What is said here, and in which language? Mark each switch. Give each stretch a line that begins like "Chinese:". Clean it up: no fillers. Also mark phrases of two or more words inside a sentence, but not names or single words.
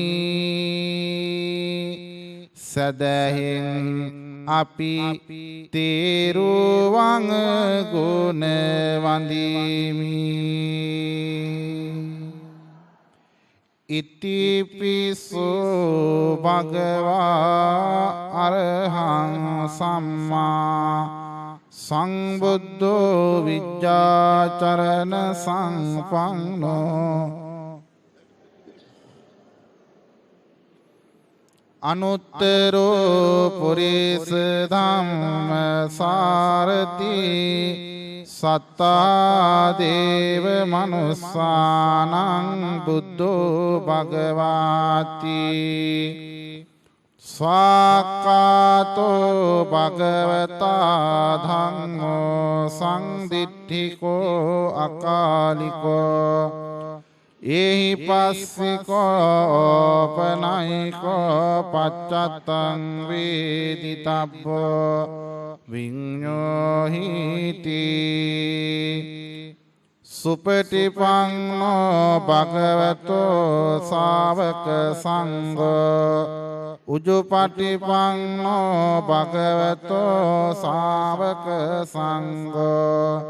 Sinhala: සදහෙන් අපි තෙරුවන් ගුණ වඳිමි.
Pali: ඉතිපිසෝ භගවා අරහං සම්මා සංබුද්ධෝ විජ්ජාචරණ සංපන්නෝ අනුත්තරෝ පුරිස ධම්ම සාරති සත්තා දේව මනුස්සානං බුද්ධෝ භගවාති. ස්වාක්ඛාතෝ භගවතා ධම්මෝ සංදිට්ඨිකෝ අකාලිකෝ එහි පස්සිකෝ පනයිකෝ පච්චත්තං වේදිතබ්බෝ විඤ්ඤෝහිති. සුපටිපන්නෝ භගවතෝ ශාවක සංඝෝ උජුපටිපන්නෝ භගවතෝ ශාවක සංඝෝ